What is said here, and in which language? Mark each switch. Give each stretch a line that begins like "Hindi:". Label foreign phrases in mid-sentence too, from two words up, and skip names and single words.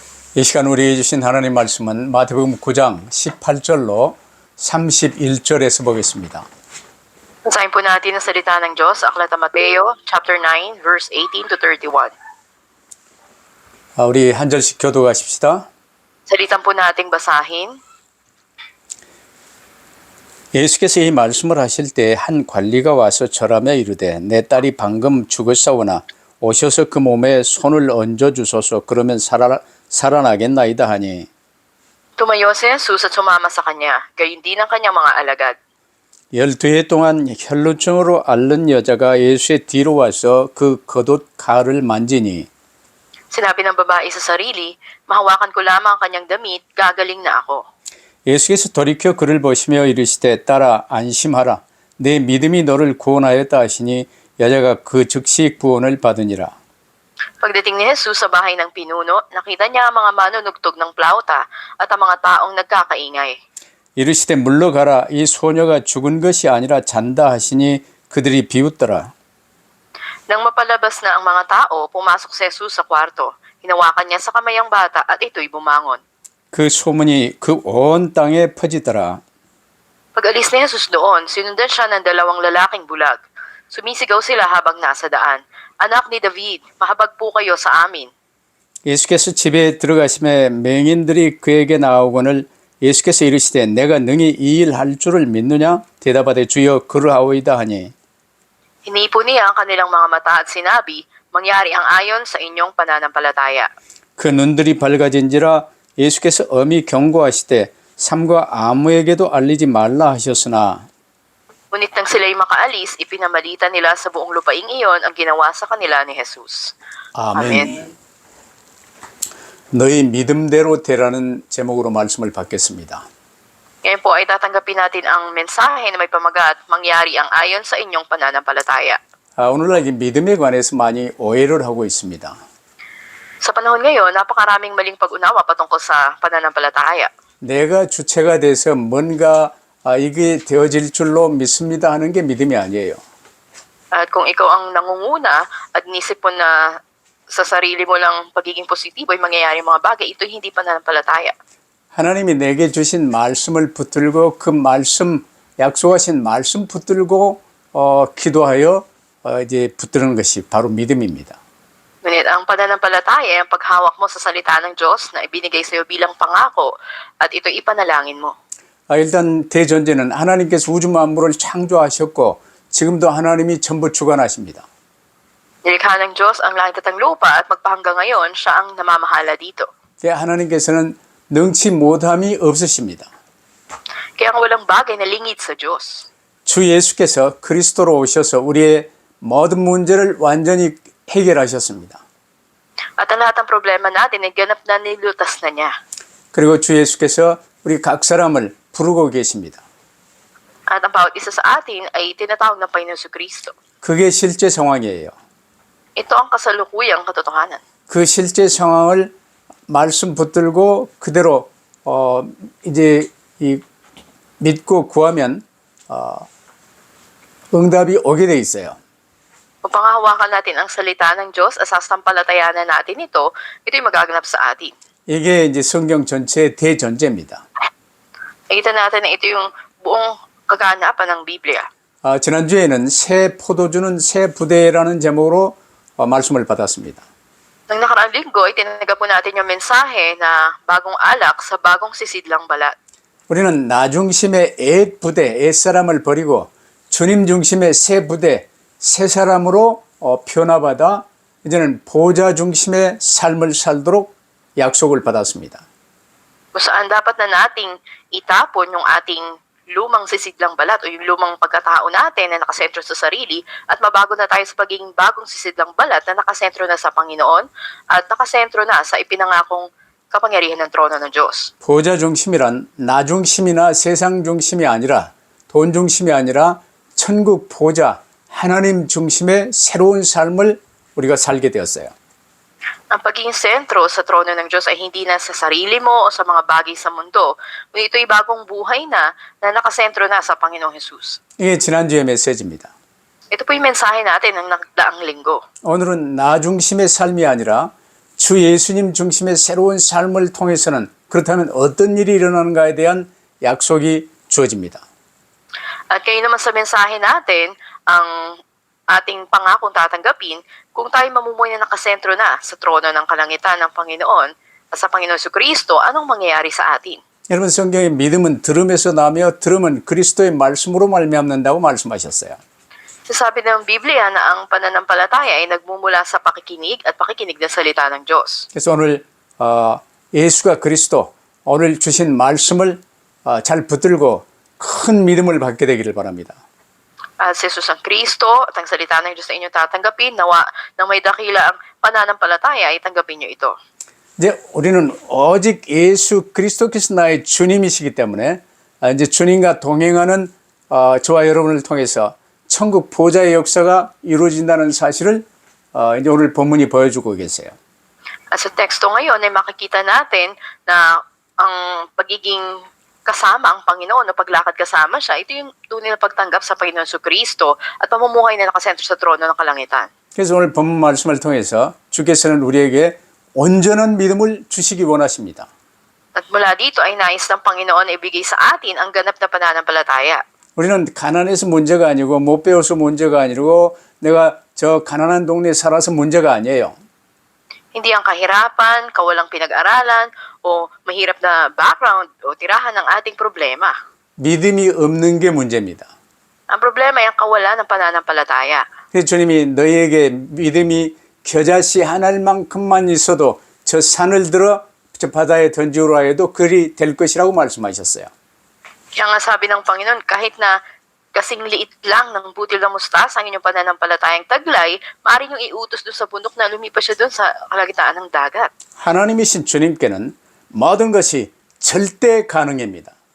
Korean: 이 시간 우리에게 주신 하나님 말씀은 마태복음 9장 18절로 31절에서 보겠습니다.
Filipino: Basahin po natin ang salita ng Diyos sa Aklat ng Mateo,
English: chapter 9, verse 18 to 31.
Korean: 우리 한 절씩 교독하십시다.
Filipino: Salitan po nating basahin.
Korean: 예수께서 이 말씀을 하실 때 한 관리가 와서 절하며 이르되 내 딸이 방금 죽었사오나 오셔서 그 몸에 손을 얹어 주소서 그러면 살아나겠나이다 하니
Filipino: Tumayo si Jesus at sumama sa kanya, gayon din ang kanyang mga alagad.
Korean: 12해 동안 혈루증으로 앓는 여자가 예수의 뒤로 와서 그 겉옷 가를 만지니
Filipino: Sinabi ng babae sa sarili, mahawakan ko lamang ang kanyang damit, gagaling na ako.
Korean: 예수께서 돌이켜 그를 보시며 이르시되 딸아 안심하라 내 믿음이 너를 구원하였다 하시니 여자가 그 즉시 구원을 받으니라.
Filipino: Pagdating ni Jesus sa bahay ng pinuno, nakita niya ang mga manunugtog ng plauta at ang mga taong nagkakaingay.
Korean: 이르시되 물러가라 이 소녀가 죽은 것이 아니라 잔다 하시니 그들이 비웃더라.
Filipino: Nang mapalabas na ang mga tao, pumasok si Jesus sa kwarto. Hinawakan niya sa kamay ang bata at ito'y bumangon.
Korean: 그 소문이 그 온 땅에 퍼지더라.
Filipino: Pag-alis ni Jesus doon, sinundan siya ng dalawang lalaking bulag. Sumisigaw sila habang nasa daan. Anak ni David, mahabag po kayo sa amin.
Korean: 예수께서 집에 들어가심에 맹인들이 그에게 나오거늘 예수께서 이르시되 내가 능히 이 일 할 줄을 믿느냐 대답하되 주여 그러하오이다 하니
Filipino: Hinipo niya ang kanilang mga mata at sinabi, mangyari ang ayon sa inyong pananampalataya.
Korean: 그 눈들이 밝아진지라 예수께서 엄히 경고하시되 삼가 아무에게도 알리지 말라 하셨으나
Filipino: Ngunit nang sila'y makaalis, ipinamalita nila sa buong lupaing iyon ang ginawa sa kanila ni Jesus.
Korean: 아멘. 너희 믿음대로 되라는 제목으로 말씀을 받겠습니다.
Filipino: Ngayon po ay tatanggapin natin ang mensahe na may pamagat, mangyari ang ayon sa inyong pananampalataya.
Korean: 오늘날 이 믿음에 관해서 많이 오해를 하고 있습니다.
Filipino: Sa panahon ngayon, napakaraming maling pag-unawa patungkol sa pananampalataya.
Korean: 내가 주체가 돼서 뭔가 이게 되어질 줄로 믿습니다 하는 게 믿음이 아니에요.
Filipino: At kung ikaw ang nangunguna at nisip mo na sa sarili mo lang pagiging positibo ay mangyayari mga bagay, ito hindi pananampalataya.
Korean: 하나님이 내게 주신 말씀을 붙들고 그 말씀 약속하신 말씀 붙들고 기도하여 이제 붙드는 것이 바로 믿음입니다.
Filipino: Ngunit ang pananampalataya ay ang paghawak mo sa salita ng Diyos na ibinigay sa iyo bilang pangako at ito ipanalangin mo.
Korean: 일단 대전제는 하나님께서 우주 만물을 창조하셨고 지금도 하나님이 전부 주관하십니다.
Filipino: Nilikha ng Diyos ang langit at ang lupa at magpahanggang ngayon siya ang namamahala dito.
Korean: 하나님께서는 능치 못함이 없으십니다.
Filipino: Kaya ang walang bagay na lingid sa Diyos.
Korean: 주 예수께서 그리스도로 오셔서 우리의 모든 문제를 완전히 해결하셨습니다.
Filipino: At ang lahat ng problema natin ay ganap na nilutas na niya.
Korean: 그리고 주 예수께서 우리 각 사람을 부르고 계십니다.
Filipino: At ang bawat isa sa atin ay tinatawag ng Panginoon Kristo.
Korean: 그게 실제 상황이에요.
Filipino: Ito ang kasalukuyang katotohanan.
Korean: 그 실제 상황을 말씀 붙들고 그대로 이제 믿고 구하면 응답이 오게 돼 있어요.
Filipino: Upang hawakan natin ang salita ng Diyos at sasampalatayanan natin ito, ito'y magaganap sa atin.
Korean: 이게 이제 성경 전체의 대전제입니다.
Filipino: Nakita natin na ito yung buong kaganapan ng Biblia.
Korean: 지난주에는 새 포도주는 새 부대라는 제목으로 말씀을 받았습니다.
Filipino: Nang nakaraang linggo, itinanggap po natin yung mensahe na bagong alak sa bagong sisidlang balat.
Korean: 우리는 나 중심의 옛 부대, 옛 사람을 버리고 주님 중심의 새 부대, 새 사람으로 변화받아 이제는 보좌 중심의 삶을 살도록 약속을 받았습니다.
Filipino: Kung saan dapat na nating itapon yung ating lumang sisidlang balat o yung lumang pagkatao natin na nakasentro sa sarili at mabago na tayo sa pagiging bagong sisidlang balat na nakasentro na sa Panginoon at nakasentro na sa ipinangakong kapangyarihan ng trono ng Diyos.
Korean: 보좌 중심이란 나 중심이나 세상 중심이 아니라 돈 중심이 아니라 천국 보좌 하나님 중심의 새로운 삶을 우리가 살게 되었어요.
Filipino: Ang pagiging sentro sa trono ng Diyos ay hindi na sa sarili mo o sa mga bagay sa mundo, ngunit ito'y bagong buhay na nakasentro na sa Panginoong Jesus.
Korean: 이게 지난주의 메시지입니다.
Filipino: Ito po yung mensahe natin ng nakdaang linggo.
Korean: 오늘은 나 중심의 삶이 아니라 주 예수님 중심의 새로운 삶을 통해서는 그렇다면 어떤 일이 일어나는가에 대한 약속이 주어집니다.
Filipino: At kayo naman sa mensahe natin, ang ating pangakong tatanggapin kung tayo mamumuhay na nakasentro na sa trono ng kalangitan ng Panginoon at sa Panginoon Jesucristo, anong mangyayari sa atin?
Korean: 여러분 성경에 믿음은 들음에서 나며 들음은 그리스도의 말씀으로 말미암는다고 말씀하셨어요.
Filipino: Sasabi ng Biblia na ang pananampalataya ay nagmumula sa pakikinig at pakikinig ng salita ng Diyos.
Korean: 그래서 오늘 예수가 그리스도 오늘 주신 말씀을 잘 붙들고 큰 믿음을 받게 되기를 바랍니다.
Filipino: At si Jesus ang Kristo at ang salita ng Diyos na inyong tatanggapin, nawa nang may dakila ang pananampalataya ay tanggapin niyo ito.
Korean: 이제 우리는 오직 예수 그리스도께서 나의 주님이시기 때문에 이제 주님과 동행하는 저와 여러분을 통해서 천국 보좌의 역사가 이루어진다는 사실을 이제 오늘 본문이 보여주고 계세요.
Filipino: At sa teksto ngayon ay makikita natin na ang pagiging kasama ang Panginoon o paglakad kasama siya, ito yung tunay na pagtanggap sa Panginoon Jesucristo at pamumuhay na nakasentro sa trono ng kalangitan.
Korean: 그래서 오늘 본문 말씀을 통해서 주께서는 우리에게 온전한 믿음을 주시기 원하십니다.
Filipino: At mula dito ay nais ng Panginoon na ibigay sa atin ang ganap na pananampalataya.
Korean: 우리는 가난해서 문제가 아니고 못 배워서 문제가 아니고 내가 저 가난한 동네에 살아서 문제가 아니에요.
Filipino: Hindi ang kahirapan, kawalang pinag-aralan, o mahirap na background o tirahan ng ating problema.
Korean: 믿음이 없는 게 문제입니다.
Filipino: Ang problema ay ang kawalan ng pananampalataya.
Korean: 그래서 주님이 너희에게 믿음이 겨자씨 한 알만큼만 있어도 저 산을 들어 저 바다에 던지오라 해도 그리 될 것이라고 말씀하셨어요.
Filipino: Kaya nga sabi ng Panginoon, kahit na kasing liit lang ng butil ng mustasa ang inyong pananampalatayang taglay, maaari niyong iutos doon sa bundok na lumipas siya doon sa kalagitnaan ng dagat.
Korean: 하나님이신 주님께는 모든 것이 절대 가능합니다.